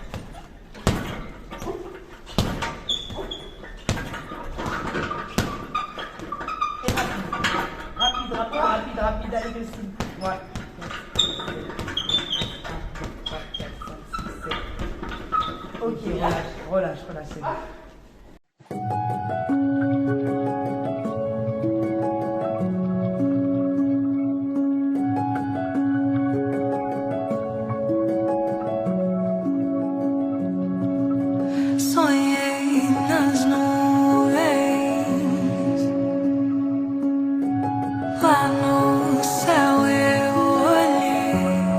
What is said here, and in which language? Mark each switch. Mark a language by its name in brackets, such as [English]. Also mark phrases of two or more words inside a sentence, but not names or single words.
[French] Rapide, allez dessus. Ouais. 1, 2, 3, 4, 5, 6, 7. Ok, relâche, c'est bon. [Portuguese] Sonhei nas nuvens, lá no céu eu olhei.